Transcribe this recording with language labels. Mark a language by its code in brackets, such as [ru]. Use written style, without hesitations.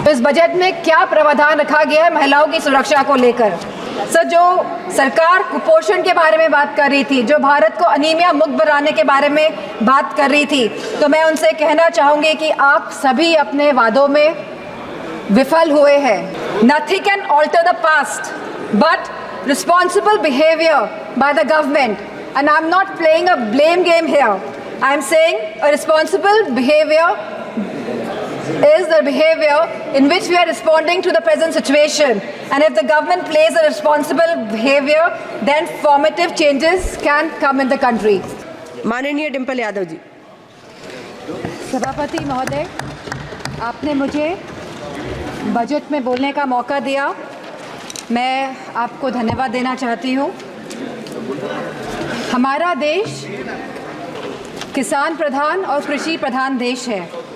[hi] इस बजट में क्या प्रावधान रखा गया है महिलाओं की सुरक्षा को लेकर? सर, जो सरकार कुपोषण के बारे में बात कर रही थी, जो भारत को अनीमिया मुक्त बनाने के बारे में बात कर रही थी, तो मैं उनसे कहना चाहूँगी कि आप सभी अपने वादों में विफल हुए हैं। [en] Nothing can alter the past, but responsible behavior by the government. And I'm not playing a blame game here. I'm saying a responsible behavior is the behavior in which we are responding to the present situation. And if the government plays a responsible behavior, then formative changes can come in the country. [hi] माननीय डिम्पल यादव जी। सभापति महोदय, आपने मुझे budget में बोलने का मौका दिया, मैं आपको धन्यवाद देना चाहती हूँ। हमारा देश किसान प्रधान और कृषि प्रधान देश है।